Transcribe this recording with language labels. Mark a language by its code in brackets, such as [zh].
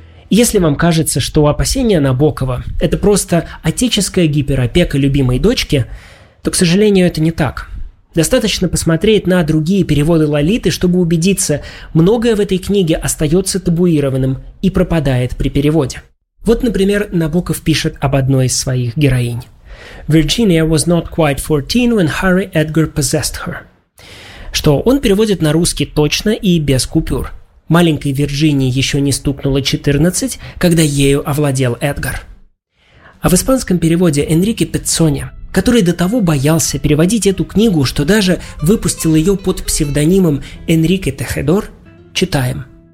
[ru] Если вам кажется, что опасения Набокова – это просто отеческая гиперопека любимой дочки, то, к сожалению, это не так. Достаточно посмотреть на другие переводы Лолиты, чтобы убедиться, многое в этой книге остается табуированным и пропадает при переводе. Вот, например, Набоков пишет об одной из своих героинь. [en] «Virginia was not quite 14 when Harry Edgar possessed her». [ru] Что он переводит на русский точно и без купюр. Маленькой Вирджинии еще не стукнуло 14, когда ею овладел Эдгар. А в испанском переводе Энрике Пецони, который до того боялся переводить эту книгу, что даже выпустил ее под псевдонимом Энрике Техедор, читаем.